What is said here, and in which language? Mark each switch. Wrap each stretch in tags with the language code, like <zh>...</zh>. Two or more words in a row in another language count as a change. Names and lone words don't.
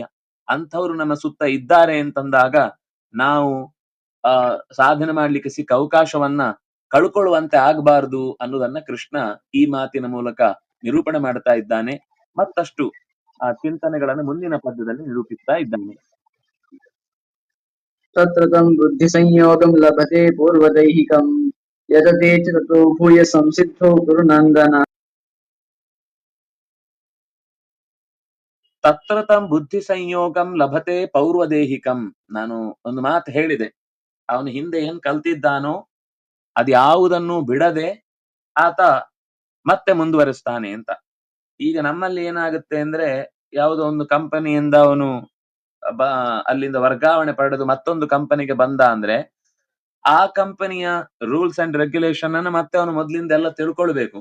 <kn>ಅಂಥವ್ರು ನಮ್ಮ ಸುತ್ತ ಇದ್ದಾರೆ ಅಂತಂದಾಗ ನಾವು ಸಾಧನೆ ಮಾಡ್ಲಿಕ್ಕೆ ಸಿಕ್ಕ ಅವಕಾಶವನ್ನ ಕಳ್ಕೊಳ್ಳುವಂತೆ ಆಗ್ಬಾರ್ದು ಅನ್ನೋದನ್ನ ಕೃಷ್ಣ ಈ ಮಾತಿನ ಮೂಲಕ ನಿರೂಪಣೆ ಮಾಡ್ತಾ ಇದ್ದಾನೆ. ಮತ್ತಷ್ಟು ಆ ಚಿಂತನೆಗಳನ್ನು ಮುಂದಿನ ಪದ್ಯದಲ್ಲಿ ನಿರೂಪಿಸ್ತಾ ಇದ್ದಾನೆ.</kn> <sa>ತತ್ರ ತಂ ಬುದ್ಧಿ ಸಂಯೋಗಂ ಲಭತೆ ಪೂರ್ವದೈಹಿಕಂ ಯತತೆ ಚ ತತೋ ಭೂಯ ಸಂಸಿದ್ಧೋ ಗುರುನಂದನ. ತತ್ರ ತಂ ಬುದ್ಧಿ ಸಂಯೋಗಂ ಲಭತೆ ಪೌರ್ವದೇಹಿಕಂ.</sa> <kn>ನಾನು ಒಂದು ಮಾತು ಹೇಳಿದೆ, ಅವನು ಹಿಂದೆ ಏನ್ ಕಲ್ತಿದ್ದಾನೋ ಅದ್ಯಾವುದನ್ನು ಬಿಡದೆ ಆತ ಮತ್ತೆ ಮುಂದುವರಿಸ್ತಾನೆ ಅಂತ. ಈಗ ನಮ್ಮಲ್ಲಿ ಏನಾಗುತ್ತೆ ಅಂದ್ರೆ, ಯಾವುದೋ ಒಂದು ಕಂಪನಿಯಿಂದ ಅವನು ಅಲ್ಲಿಂದ ವರ್ಗಾವಣೆ ಪಡೆದು ಮತ್ತೊಂದು ಕಂಪನಿಗೆ ಬಂದ ಅಂದ್ರೆ ಆ ಕಂಪನಿಯ</kn> <en>rules and regulation</en> <kn>ಅನ್ನು ಮತ್ತೆ ಅವನು ಮೊದ್ಲಿಂದ ಎಲ್ಲ ತಿಳ್ಕೊಳ್ಬೇಕು.</kn>